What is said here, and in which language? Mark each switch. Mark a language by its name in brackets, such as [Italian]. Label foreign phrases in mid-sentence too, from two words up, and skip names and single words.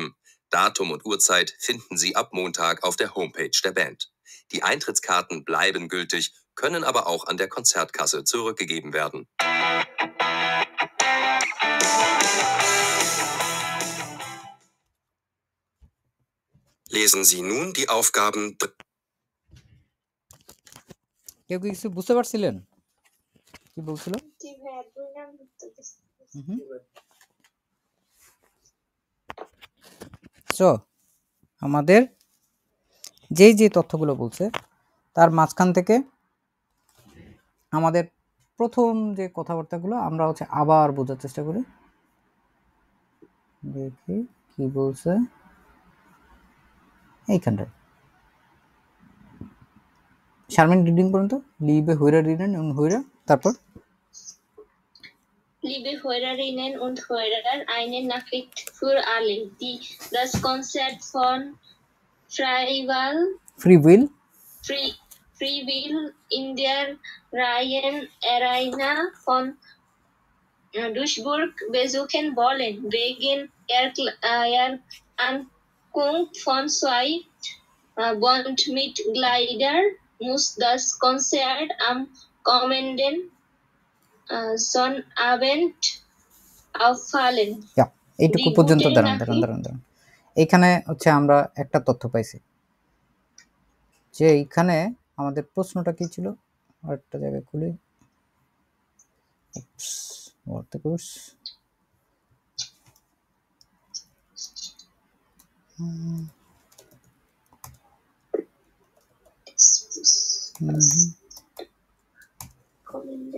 [German] Datum und Uhrzeit finden Sie ab Montag auf der Homepage der Band. Die Eintrittskarten bleiben gültig, können aber auch an der Konzertkasse zurückgegeben werden. Lesen Sie nun die Aufgaben. [Bangla] কেউ কি কিছু বুঝতে পারছিলেন কি বলছিল? সো আমাদের যেই যে তথ্যগুলো বলছে তার মাঝখান থেকে আমাদের প্রথম যে কথাবার্তাগুলো আমরা হচ্ছে আবার বোঝার চেষ্টা করি। দেখি কি বলছে এইখানটায়। শারমিন রিডিং পর্যন্ত। [German] লিবে Hörerinnen und Hörer, তারপর Liebe Hörerinnen und Hörer, eine Nachricht für alle, die das Konzert von Free free will in der Reihen Arena von Duisburg besuchen wollen. Wegen Ankunft von zwei Bondmitgliedern muss das Konzert am kommenden Sonnabend auffallen. Ja, [Bangla] এইটুকু [German] Die [Bangla] পর্যন্ত [German] gute [Bangla] দাঁড়ান [German] Nachricht- [Bangla] দাঁড়ান এইখানে হচ্ছে আমরা একটা তথ্য পাইছি যে এইখানে আমাদের প্রশ্নটা কি ছিল আরেকটা জায়গায় খুলি [English] what the course [German] kommenden